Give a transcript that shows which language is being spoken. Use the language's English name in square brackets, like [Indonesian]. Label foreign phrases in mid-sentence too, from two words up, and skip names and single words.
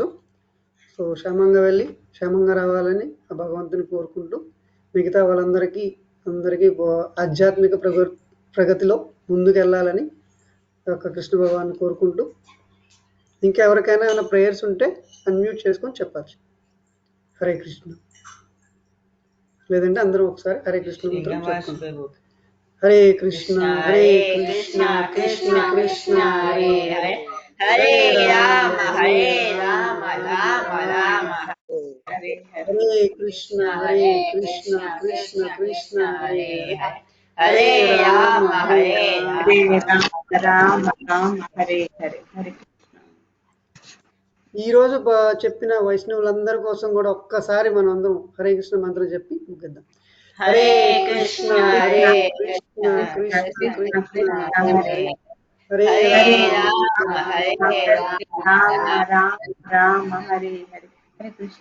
[Telugu] సో క్షేమంగా వెళ్ళి క్షేమంగా రావాలని ఆ భగవంతుని కోరుకుంటూ మిగతా వాళ్ళందరికీ ఆధ్యాత్మిక ప్రగతిలో ముందుకెళ్ళాలని కృష్ణ భగవాన్ని కోరుకుంటూ ఇంకా ఎవరికైనా ఏమైనా ప్రేయర్స్ ఉంటే అన్మ్యూట్ చేసుకొని చెప్పాలి. హరే కృష్ణ. లేదంటే అందరం ఒకసారి హరే కృష్ణ చెప్పుకుంటాం. హరే కృష్ణ హరే కృష్ణ కృష్ణ కృష్ణ హరే హరే. హరే రామ హరే రామ రామ రామ హరే హరే. హరే కృష్ణ కృష్ణ కృష్ణ హరే హరే హరే రామ హరే హరే రామ రామ హరే హరే. హరే ఈ రోజు చెప్పిన వైష్ణవులందరి కోసం కూడా ఒక్కసారి మనం అందరం హరే కృష్ణ మంత్రం చెప్పి ముగిద్దాం. హరే కృష్ణ కృష్ణ కృష్ణ హరే హరే రామ రామ రామ హరే హరే.